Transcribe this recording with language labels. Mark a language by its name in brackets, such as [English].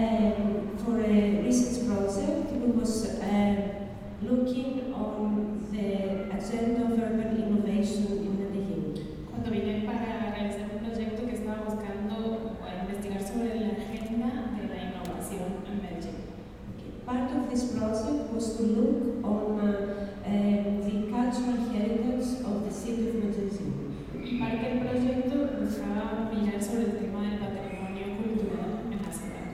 [English] For a research project, we was looking on the agenda of urban innovation in Medellin. [Spanish] Cuando vine para realizar un proyecto que estaba buscando investigar sobre la agenda de la innovación en Medellín. [English] Part of this project was to look on the cultural heritage of the city of Medellín. [Spanish] Y parte del proyecto buscaba mirar sobre el tema del patrimonio cultural en la ciudad.